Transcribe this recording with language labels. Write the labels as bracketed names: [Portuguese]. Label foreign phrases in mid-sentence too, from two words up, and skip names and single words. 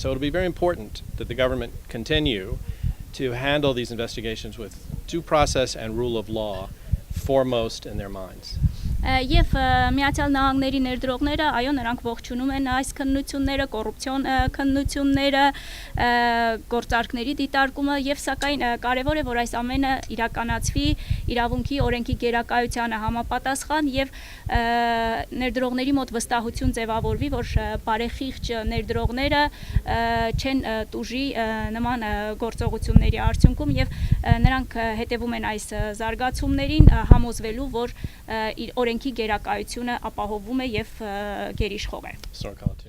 [English] So it'll be very important that the government continue to handle these investigations with due process and rule of law foremost in their minds. [Armenian] Եվ Միացյալ Նահանգների ներդրողները, այո, նրանք ողջունում են այս քննությունները, կոռուպցիոն քննությունները, գործարքների դիտարկումը եւ սակայն կարեւոր է, որ այս ամենը իրականացվի իրավունքի, օրենքի գերակայությանը համապատասխան եւ ներդրողների մոտ վստահություն ձևավորվի, որ բարեխիղճ ներդրողները չեն տուժի նման գործողությունների արդյունքում եւ նրանք հետևում են այս զարգացումներին, համոզվելու, որ օրենքի գերակայությունը ապահովում է եւ գերիշխող է։